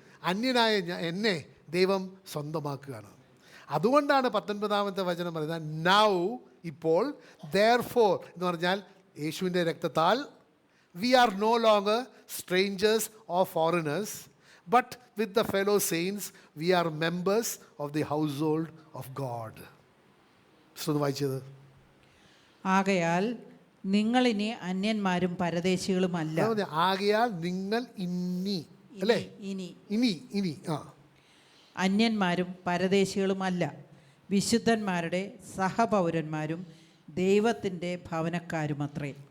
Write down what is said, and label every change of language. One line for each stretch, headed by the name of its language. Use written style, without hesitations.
Malayalam: അന്യനായ എന്നെ ദൈവം സ്വന്തമാക്കുകയാണ്. അതുകൊണ്ടാണ് 19-ാമത്തെ വചനം പറയുന്നത് നൗ, ഇപ്പോൾ, therefore എന്ന് പറഞ്ഞാൽ യേശുവിൻ്റെ രക്തത്താൽ
English: We are no longer strangers or foreigners, but with the fellow saints, we are members of the household of God.
Malayalam: ഒന്ന് വായിച്ചത്. ആകയാൽ നിങ്ങളിനി അന്യന്മാരും പരദേശികളുമല്ല. ആകയാൽ നിങ്ങൾ ഇനി, അല്ലേ, ഇനി അന്യന്മാരും പരദേശികളുമല്ല, വിശുദ്ധന്മാരുടെ സഹപൗരന്മാരും ദൈവത്തിൻ്റെ ഭവനക്കാരുമത്രേ.